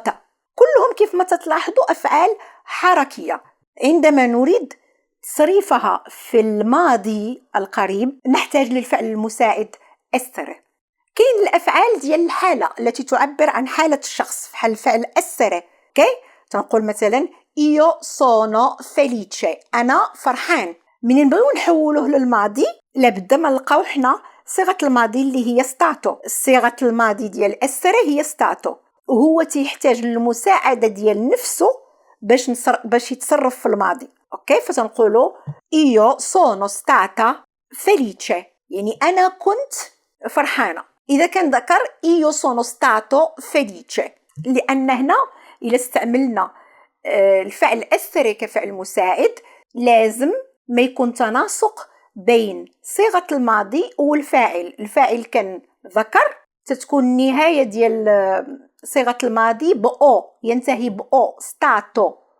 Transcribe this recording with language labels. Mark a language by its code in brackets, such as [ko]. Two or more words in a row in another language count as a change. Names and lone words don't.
[ar] كلهم كيف ما تلاحظوا أفعال حركية. عندما نريد تصريفها في الماضي القريب نحتاج للفعل المساعد essere. كاين الأفعال ديال الحالة التي تعبر عن حالة الشخص بحال الفعل essere. تنقول مثلا [it] io sono felice [ar] أنا فرحان. من نبغيو نحولوه للماضي لابد ما نلقاو حنا صيغة الماضي اللي هي stato. صيغة الماضي ديال essere هي stato، وهو تيحتاج للمساعدة ديال نفسه باش يتصرف في الماضي. فتنقولوا [it] io sono stata felice [ar] يعني أنا كنت فرحانة. إذا كان ذكر [it] io sono stato felice، [ar] لأن هنا إذا استعملنا الفعل essere كفعل مساعد لازم ما يكون تناسق بين صيغة الماضي والفاعل. الفاعل كان ذكر تتكون النهاية ديال صيغة الماضي بأو، ينتهي بأو stato.